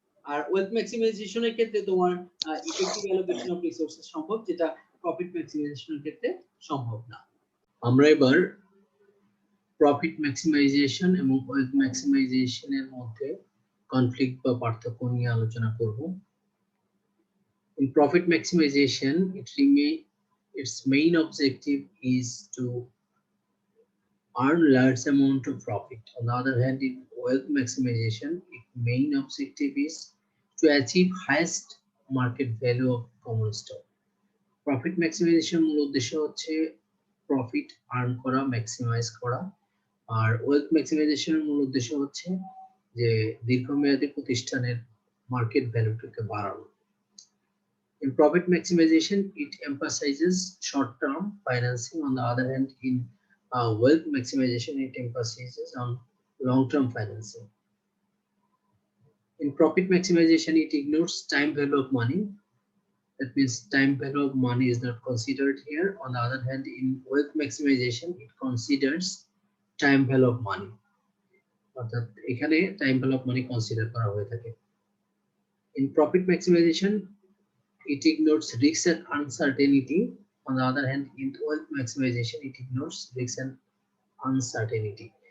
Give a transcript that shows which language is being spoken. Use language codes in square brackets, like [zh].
[bn] আর wealth maximisation এর ক্ষেত্রে তোমার [en] effective allocation of resources [bn] সম্ভব, যেটা প্রফিট ম্যাক্সিমাইজেশন এর ক্ষেত্রে সম্ভব না। আমরা এবার প্রফিট ম্যাক্সিমাইজেশন এবং ওয়েলথ ম্যাক্সিমাইজেশন এর মধ্যে কনফ্লিক্ট বা পার্থক্য নিয়ে আলোচনা করব। [en] In profit maximization, its main objective is to earn large amount of profit. On the other hand, in wealth maximization, its main objective is to achieve highest market value of common stock. [bn] Profit maximization মূল উদ্দেশ্য হচ্ছে profit earn করা, maximise করা। আর wealth ম্যাক্সিমাইজেশনের মূল উদ্দেশ্য হচ্ছে যে দীর্ঘমেয়াদী প্রতিষ্ঠানের মার্কেট ভ্যালুটাকে বাড়ানো। [en] In profit maximization, it emphasizes short-term financing. On the other hand, in wealth maximization, it emphasizes on long-term financing. In profit maximization, it ignores time value of money. That means time value of money is not considered here. On the other hand, in wealth maximization, it considers time value of money. [bn] অর্থাৎ এখানে time value of money consider করা হয়ে থাকে। [en] In profit maximization, it ignores risks and uncertainty. On the other hand, in wealth maximization, it ignores risks and uncertainty.